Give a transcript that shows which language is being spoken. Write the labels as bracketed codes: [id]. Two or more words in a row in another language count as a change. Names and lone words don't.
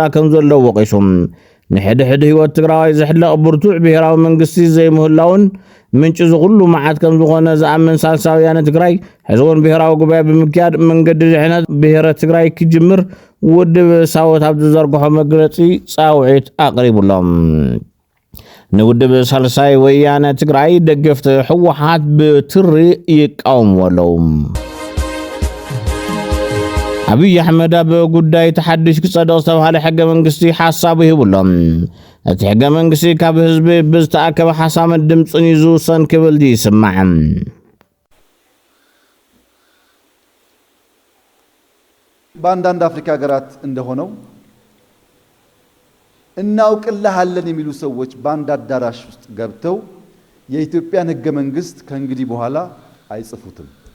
[ti] ከም ዘለዎ ወቂሱ ንሕድሕድ ህይወት ትግራዋይ ዘሕለቕ ብርቱዕ ብሔራዊ መንግስቲ ዘይምህላውን ምንጭ ዝኹሉ መዓት ከም ዝኾነ ዝኣምን ሳልሳይ ወያነ ትግራይ ሕዝቡን ብሔራዊ ጉባኤ ብምክያድ መንገዲ ድሕነት ብሔረ ትግራይ ክጅምር ውድብ ሳወት ኣብ ዝዘርግሖ መግለጺ ጻውዒት ኣቕሪቡሎም ንውድብ ሳልሳይ ወያነ ትግራይ ደገፍቲ ሕወሓት ብትሪ ይቃወምዎ ኣለዉ አብይ አሕመድ ኣብ ጉዳይ ተሐድሽ ክጸደቕ ዝተባሃለ ሕገ መንግስቲ ሓሳቡ ይህብሎም እቲ ሕገ መንግስቲ ካብ ህዝቢ ብዝተኣከበ ሓሳብ ድምፅን ይዝውሰን ክብል ይስማዕ [am] በአንዳንድ አፍሪካ ሀገራት እንደሆነው እናውቅልሃለን የሚሉ ሰዎች በአንድ አዳራሽ ውስጥ ገብተው የኢትዮጵያን ሕገ መንግስት ከእንግዲህ በኋላ አይጽፉትም።